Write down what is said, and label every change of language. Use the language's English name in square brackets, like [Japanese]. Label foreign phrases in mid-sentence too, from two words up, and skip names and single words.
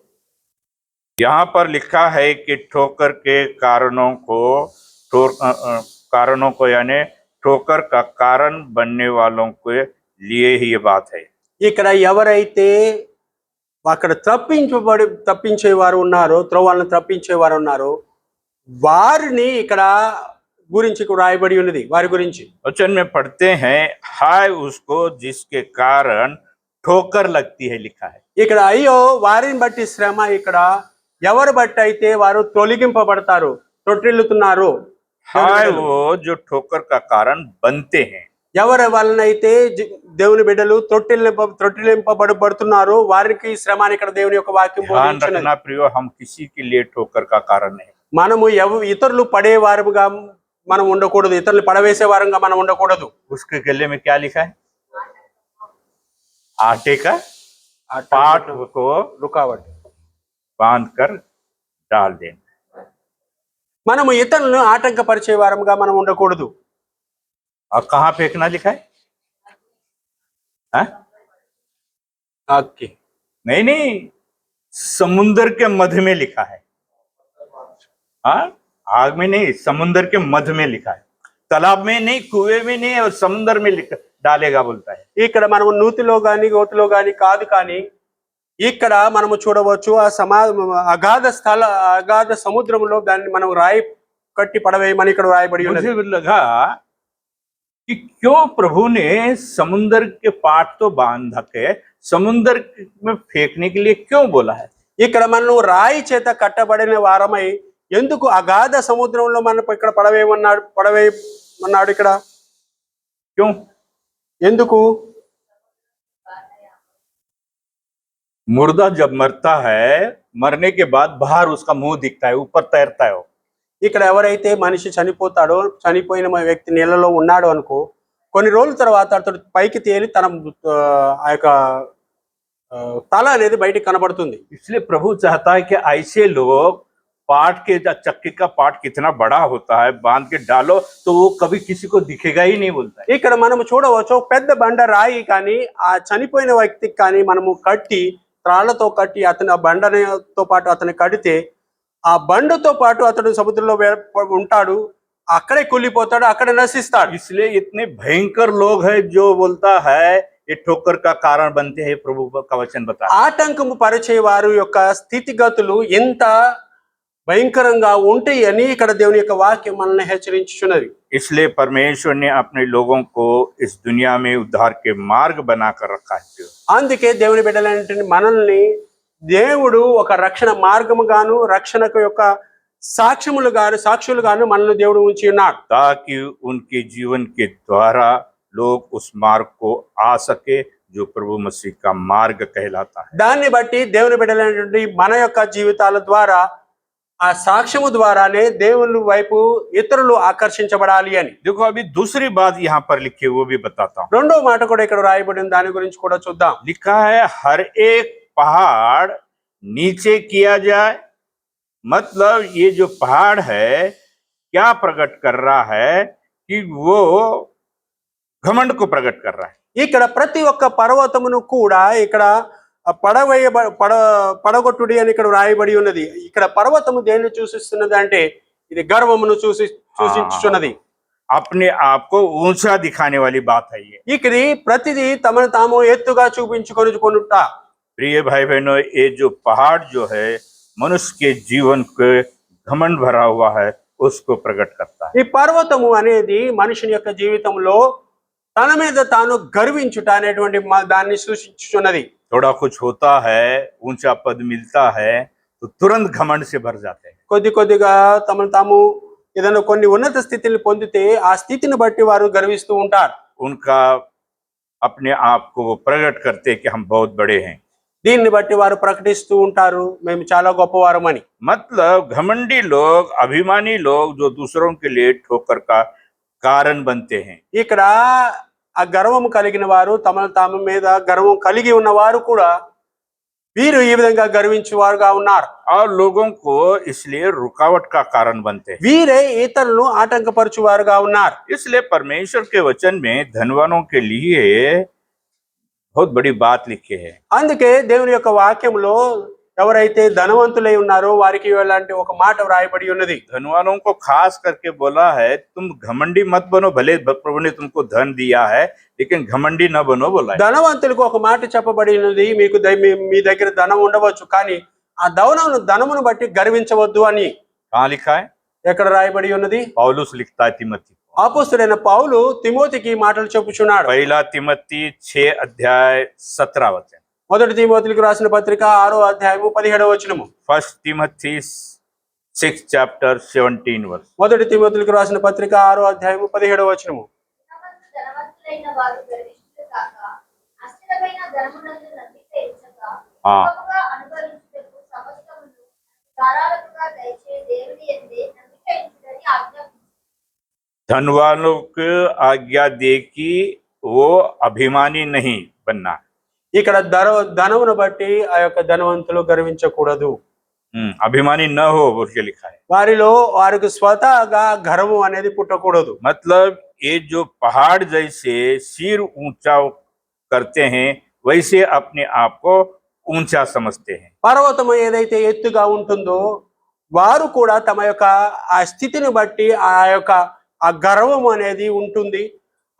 [Hindi] यहाँ पर लिखा है कि ठोकर के कारणों को यानी ठोकर का कारण बनने वालों के लिए ही ये बात है। [Telugu] ఇక్కడ ఎవరైతే అక్కడ తప్పించేవారు ఉన్నారో, త్రోవలను తప్పించేవారు ఉన్నారో వారిని ఇక్కడ గురించి రాయబడి ఉన్నది. వారి గురించి [Hindi] वचन में पढ़ते हैं, हाय उसको जिसके कारण ठोकर लगती है, लिखा है। [Telugu] ఇక్కడ అయ్యో వారిని బట్టి శ్రమ, ఇక్కడ ఎవరు బట్టి అయితే వారు తొలగింపబడతారు, తొట్టిల్లుతున్నారు. [Hindi] हाय वो जो ठोकर का कारण बनते हैं। [Telugu] ఎవరి వలనైతే దేవుని బిడ్డలు తొట్టిలింపబడుతున్నారో వారికి శ్రమ ఇక్కడ దేవుని యొక్క వాక్యం [Hindi] ध्यान [Telugu] బోధించున్నది. [Hindi] रखना प्रियो, हम किसी के लिए ठोकर का कारण नहीं। [Telugu] మనము ఇతరులు పడే వారుగా మనం ఉండకూడదు, ఇతరులు పడవేసే వారంగా మనం ఉండకూడదు. [Hindi] उसके गले में क्या लिखा है? आटे का पाट को रुकावट. बांध कर डाल देना। [Telugu] మనము ఇతరులను ఆటంకపరిచే వారంగా మనం ఉండకూడదు. [Hindi] और कहाँ फेंकना लिखा है? हाँ? [Telugu] ఓకే, [Hindi] नहीं, समुद्र के मध्य में लिखा है। हाँ, आग में नहीं, समुद्र के मध्य में लिखा है। तालाब में नहीं, कुएं में नहीं, और समुद्र में डालेगा बोलता है। [Telugu] ఇక్కడ మనము నూతిలో గాని గోతిలో గాని కాదు, కానీ ఇక్కడ మనము చూడవచ్చు అగాధ సముద్రంలో దాన్ని మనం రాయి కట్టి పడవేయమని ఇక్కడ రాయబడి ఉన్నది. [Hindi] मुझे भी लगा कि क्यों प्रभु ने समुद्र के पाट तो बांध के समुद्र में फेंकने के लिए क्यों बोला है? [Telugu] ఇక్కడ మనం రాయి చేత కట్టబడిన వారమై ఎందుకు అగాధ సముద్రంలో మనం ఇక్కడ పడవేయమన్నాడు ఇక్కడ [Hindi] क्यों? [Telugu] ఎందుకు? [Hindi] मुर्दा जब मरता है, मरने के बाद बाहर उसका मुंह दिखता है, ऊपर तैरता है वो। [Telugu] ఇక్కడ ఎవరైతే మనిషి చనిపోతాడో, చనిపోయిన వ్యక్తి నీళ్ళలో ఉన్నాడు అనుకో, కొన్ని రోజుల తర్వాత అతడు పైకి తేలి తన ఆ యొక్క తల అనేది బయటికి కనబడుతుంది. [Hindi] इसलिए प्रभु चाहता है कि ऐसे लोग पाट के चक्की का पाट कितना बड़ा होता है, बांध के डालो तो वो कभी किसी को दिखेगा ही नहीं, बोलता है। [Telugu] ఇక్కడ మనం చూడవచ్చు పెద్ద బండ రాయి కానీ ఆ చనిపోయిన వ్యక్తికి కానీ మనము కట్టి త్రాళ్లతో కట్టి అతని ఆ బండతో పాటు అతన్ని కడితే ఆ బండతో పాటు అతడు సముద్రంలో ఉంటాడు, అక్కడే కూలిపోతాడు, అక్కడే నశిస్తాడు. [Hindi] इसलिए इतने भयंकर लोग हैं जो बोलता है ये ठोकर का कारण बनते हैं, प्रभु का वचन बता। [Telugu] ఆటంకము పరిచే వారి యొక్క స్థితిగతులు ఎంత భయంకరంగా ఉంటాయని ఇక్కడ దేవుని యొక్క వాక్యం మనల్ని హెచ్చరించుచున్నది. [Hindi] इसलिए परमेश्वर ने अपने लोगों को इस दुनिया में उद्धार के मार्ग बनाकर रखा है। [Telugu] అందుకే దేవుని బిడ్డలంటే మనల్ని దేవుడు ఒక రక్షణ మార్గము గాను రక్షణకు యొక్క సాక్షులు గాను మనల్ని దేవుడు ఉంచి ఉన్నాడు, [Hindi] ताकि उनके जीवन के द्वारा लोग उस मार्ग को आ सके जो प्रभु मसीह का मार्ग कहलाता है। [Telugu] దాన్ని బట్టి దేవుని బిడ్డలైనటువంటి మన యొక్క జీవితాల ద్వారా ఆ సాక్ష్యము ద్వారానే దేవుని వైపు ఇతరులు ఆకర్షించబడాలి అని. [Hindi] देखो अभी दूसरी बात यहाँ पर लिखी है, वो भी बताता हूँ। [Telugu] రెండో మాట కూడా ఇక్కడ రాయబడిన దాని గురించి కూడా చూద్దాం. [Hindi] लिखा है हर एक पहाड़ नीचे किया जाए। मतलब ये जो पहाड़ है क्या प्रकट कर रहा है कि वो घमंड को प्रकट कर रहा है। [Telugu] ఇక్కడ ప్రతి ఒక్క పర్వతమును కూడా ఇక్కడ పడగొట్టుడి అని ఇక్కడ రాయబడి ఉన్నది. ఇక్కడ పర్వతము దేన్ని సూచిస్తున్నది అంటే ఇది గర్వమును సూచించుచున్నది. [Hindi] अपने आप को ऊंचा दिखाने वाली बात है ये। [Telugu] ఇది ప్రతిదీ తమను తాము ఎత్తుగా చూపించుకొనుట. [Hindi] प्रिय भाई बहनों, ये जो पहाड़ जो है मनुष्य के जीवन के घमंड भरा हुआ है उसको प्रकट करता है। [Telugu] ఈ పర్వతము అనేది మనుషుని యొక్క జీవితంలో తన మీద తాను గర్వించుట అనేటువంటి దాన్ని సూచించుచున్నది. [Hindi] थोड़ा कुछ होता है, ऊंचा पद मिलता है तो तुरंत घमंड से भर जाते हैं। [Telugu] కొద్దిగా తమను తాము ఏదైనా కొన్ని ఉన్నత స్థితిని పొందితే ఆ స్థితిని బట్టి వారు గర్విస్తూ ఉంటారు. [Hindi] उनका अपने आप को वो प्रकट करते कि हम बहुत बड़े हैं। [Telugu] దీన్ని బట్టి వారు ప్రకటిస్తూ ఉంటారు మేము చాలా గొప్పవారమని. [Hindi] मतलब घमंडी लोग, अभिमानी लोग जो दूसरों के लिए ठोकर का कारण बनते हैं। [Telugu] ఇక్కడ ఆ గర్వము కలిగిన వారు తమను తాము మీద గర్వం కలిగి ఉన్నవారు కూడా వీరు ఈ విధంగా గర్వించేవారుగా ఉన్నారు. [Hindi] और लोगों को इसलिए रुकावट का कारण बनते हैं। [Telugu] వీరే ఇతరులను ఆటంకపరచువారుగా ఉన్నారు. [Hindi] इसलिए परमेश्वर के वचन में धनवानों के लिए बहुत बड़ी बात लिखी है। [Telugu] అందుకే దేవుని యొక్క వాక్యంలో ఎవరైతే ధనవంతులై ఉన్నారో వారికి ఇలాంటి ఒక మాట వ్రాయబడి ఉన్నది. [Hindi] धनवानों को खास करके बोला है तुम घमंडी मत बनो, भले प्रभु ने तुमको धन दिया है लेकिन घमंडी न बनो बोला है। [Telugu] ధనవంతులకు ఒక మాట చెప్పబడినది, మీకు మీ దగ్గర ధనం ఉండవచ్చు కానీ ఆ ధనమును బట్టి గర్వించవద్దు అని. [Hindi] कहाँ लिखा है? [Telugu] ఎక్కడ రాయబడి ఉన్నది? [Hindi] पौलुस लिखता है तिमोथी। [Telugu] అపోస్తలుడైన పౌలు తిమోతికి మాటలు చెప్పుచున్నాడు. [Hindi] पहला तिमोथी 6:17 [Telugu] మొదటి తిమోతికి రాసిన పత్రిక 6:17 [Hindi] फर्स्ट तिमोथी 6:17 [Telugu] మొదటి తిమోతికి రాసిన పత్రిక 6:17 ధనవంతులైన వారు గర్విష్ఠులు కాక అస్థిరమైన ధనమునందు నమ్మిక ఉంచక ఆ. సుఖముగా అనుభవించుటకు సమస్తమును ధారాళముగా దయచే దేవుని యందే నమ్మిక ఉంచుటని ఆజ్ఞాపించారు. [Hindi] धनवानों को आज्ञा दे कि वो अभिमानी नहीं बनना। [Telugu] ఇక్కడ ధనమును బట్టి ఆ యొక్క ధనవంతులు గర్వించకూడదు. [Hindi] अभिमानी न हो बोल के लिखा है। [Telugu] వారిలో వారికి స్వతహాగా గర్వం అనేది పుట్టకూడదు. [Hindi] मतलब ये जो पहाड़ जैसे सिर ऊंचा करते हैं वैसे अपने आप को ऊंचा समझते हैं। [Telugu] పర్వతము ఏదైతే ఎత్తుగా ఉంటుందో వారు కూడా తమ యొక్క ఆ స్థితిని బట్టి ఆ యొక్క ఆ గర్వం అనేది ఉంటుంది.